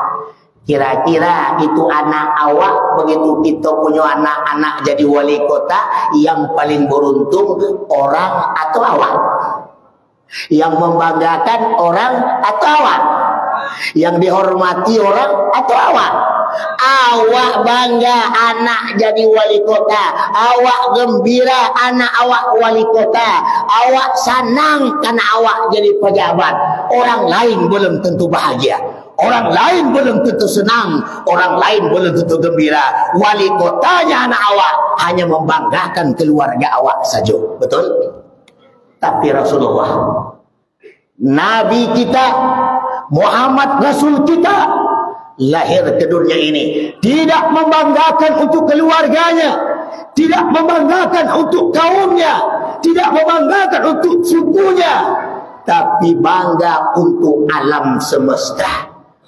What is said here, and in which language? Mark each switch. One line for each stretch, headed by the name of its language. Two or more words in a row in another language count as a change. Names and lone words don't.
Indonesian: Kira-kira itu anak awak, begitu kita punya anak-anak jadi wali kota, yang paling beruntung orang atau awak? Yang membanggakan orang atau awak? Yang dihormati orang atau awak? Awak bangga anak jadi wali kota, awak gembira anak awak wali kota, awak senang karena awak jadi pejabat. Orang lain belum tentu bahagia, orang lain belum tentu senang, orang lain belum tentu gembira. Wali kotanya anak awak hanya membanggakan keluarga awak saja. Betul? Tapi Rasulullah, Nabi kita, Muhammad Rasul kita, lahir ke dunia ini tidak membanggakan untuk keluarganya, tidak membanggakan untuk kaumnya, tidak membanggakan untuk sukunya, tapi bangga untuk alam semesta.